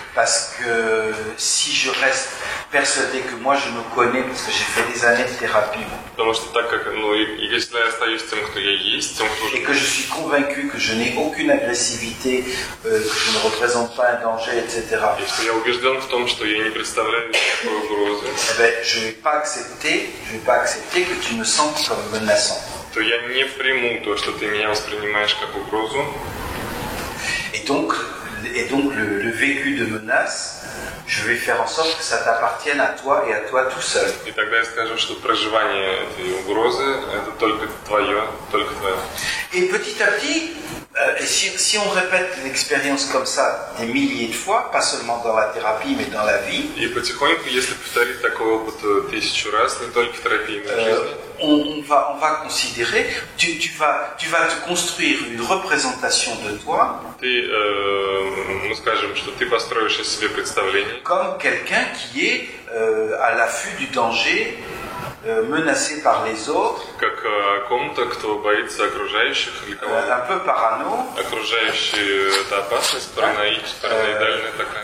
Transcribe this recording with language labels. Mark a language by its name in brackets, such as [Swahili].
[French] Parce que si je reste persuadé que moi je me connais, parce que j'ai fait des années de thérapie, [Russian] Потому что так как, если я остаюсь тем, кто я есть, тем, кто [French] et que je suis convaincu que je n'ai aucune agressivité, que je ne représente pas un danger, etc., [Russian] и что я убежден в том, что я не представляю никакой угрозы, [French] eh ben, je ne vais pas accepter que tu me sentes comme menaçant. [Russian] то я не приму то, что ты меня воспринимаешь как угрозу. [French] Et donc le vécu de menace, je vais faire en sorte que ça t'appartienne à toi et à toi tout seul. [Russian] И тогда я скажу, что проживание этой угрозы – это только твое, только твое. [French] Et petit à petit, si on répète l'expérience comme ça des milliers de fois, pas seulement dans la thérapie, mais dans la vie, [Russian] И потихоньку, если повторить такой опыт 1000 раз, не только в терапии, но и в жизни, [French] on va considérer, tu vas te construire une représentation de toi [Russian] мы скажем, что ты построишь из себя представление, [French] comme quelqu'un qui est à l'affût du danger, menacé par les autres, [Russian] как о ком-то, кто боится окружающих или кого-то. [French] un peu parano, [Russian] Окружающие – это опасность, параноидальная такая.